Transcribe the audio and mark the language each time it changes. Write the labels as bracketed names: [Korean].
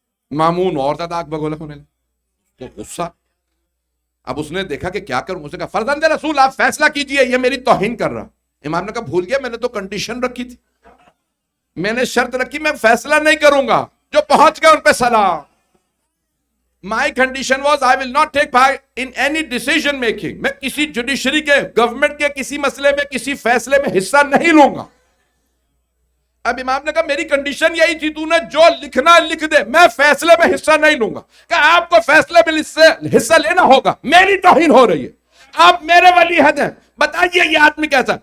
[Urdu] مامون اور زیادہ آگ بگولا ہونے لگا, تو غصہ. اب اس نے دیکھا کہ کیا کروں. اسے کہا فرزند رسول آپ فیصلہ کیجئے, یہ میری توہین کر رہا. امام نے کہا بھول گیا, میں نے تو کنڈیشن رکھی تھی, میں نے شرط رکھی میں فیصلہ نہیں کروں گا, جو پہنچ گئے ان پہ سلام. [English] My condition was I will not take part in any decision making. [Urdu] میں کسی جوڈیشری کے, گورنمنٹ کے کسی مسئلے میں, کسی فیصلے میں حصہ نہیں لوں گا. اب امام نے کہا میری کنڈیشن یہی تھی, تو نے جو لکھنا لکھ دے, میں فیصلے میں حصہ نہیں لوں گا. کہ آپ کو فیصلے میں حصہ لینا ہوگا, میری توہین ہو رہی ہے, آپ میرے ولی عہد ہیں, بتائیے یہ آدمی کیسا.